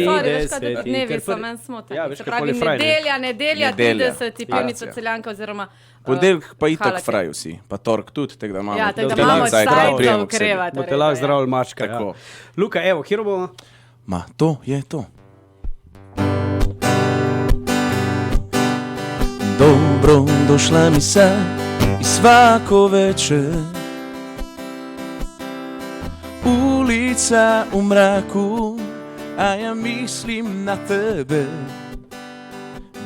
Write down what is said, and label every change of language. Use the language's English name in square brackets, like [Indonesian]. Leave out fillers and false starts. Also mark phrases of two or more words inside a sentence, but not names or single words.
[Slovenian] Dnevi so meni smotani. Ja, veš, se pravi, nedelja, 30, pivnica Celjanka oziroma ponedeljek pa itak fraj vsi, pa tork tudi, tako da imamo. Ja, tako da imamo sajt za ukrevati. Bote lahko zdrav mačka. Tako. Luka, evo, kjer bomo? Ma, to je to. [Croatian] Dobro došla mi se i svako večer, ulica u mraku, a ja mislim na tebe.